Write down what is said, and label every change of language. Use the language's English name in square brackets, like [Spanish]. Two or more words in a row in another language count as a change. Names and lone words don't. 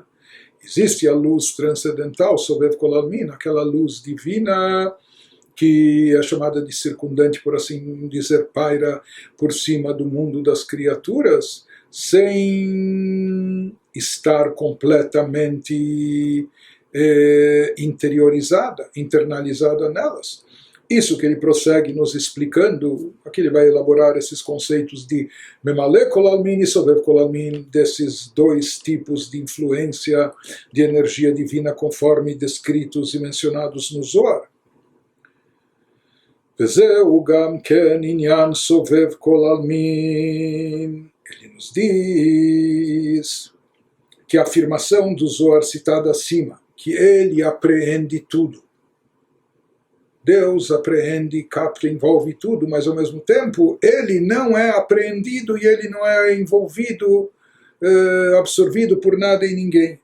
[Portuguese] Existe a luz transcendental, [Hebrew] סובב כל עלמין, [Portuguese] aquela luz divina que é chamada de circundante, por assim dizer, paira por cima do mundo das criaturas, sem estar completamente interiorizada, internalizada nelas. Isso que ele prossegue nos explicando, aqui ele vai elaborar esses conceitos de [Hebrew] ממלא כל עלמין [Portuguese] e [Hebrew] סובב כל עלמין, [Portuguese] desses dois tipos de influência de energia divina conforme descritos e mencionados no Zohar. [Hebrew] וזהו גם כן עניין סובב כל עלמין. [Portuguese] Ele nos diz que a afirmação do Zohar citada acima, que ele apreende tudo. Deus apreende, capta, envolve tudo, mas ao mesmo tempo ele não é apreendido e ele não é envolvido, absorvido por nada e ninguém.